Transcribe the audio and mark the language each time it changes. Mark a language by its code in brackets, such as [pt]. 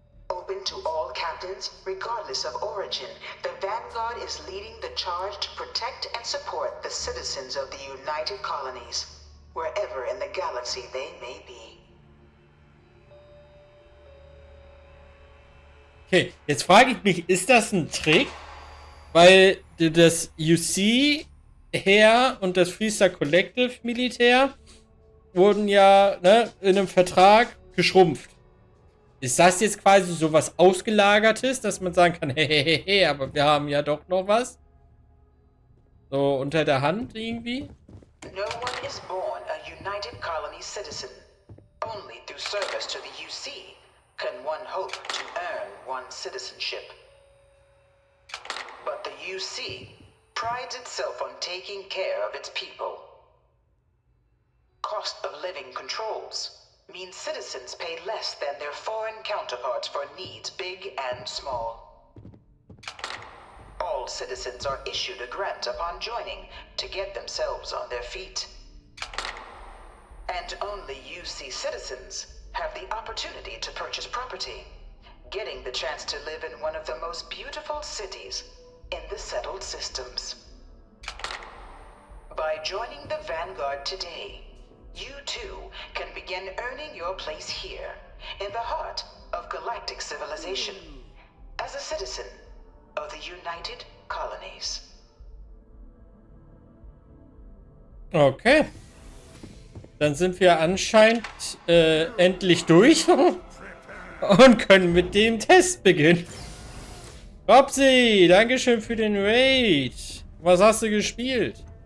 [en] Open to all captains, regardless of origin, the Vanguard is leading the charge to protect and support the citizens of the United Colonies, wherever in the galaxy they may be. [de] Okay, jetzt frage ich mich, ist das ein Trick? Weil das UC-Heer und das Freestar Collective Militär wurden ja in einem Vertrag geschrumpft. Ist das jetzt quasi so was Ausgelagertes, dass man sagen kann, hey, aber wir haben ja doch noch was? So unter der Hand irgendwie? [en] No one is born a United Colony citizen. Only through service to the UC can one hope to earn one's citizenship. But the UC prides itself on taking care of its people. Cost of living controls means citizens pay less than their foreign counterparts for needs big and small. All citizens are issued a grant upon joining to get themselves on their feet. And only UC citizens have the opportunity to purchase property, getting the chance to live in one of the most beautiful cities in the settled systems. By joining the Vanguard today, you too can begin earning your place here, in the heart of galactic civilization, as a citizen of the United Colonies. Okay. [de] Dann sind wir anscheinend endlich durch und können mit dem Test beginnen. Robsi, dankeschön für den Raid. Was hast du gespielt?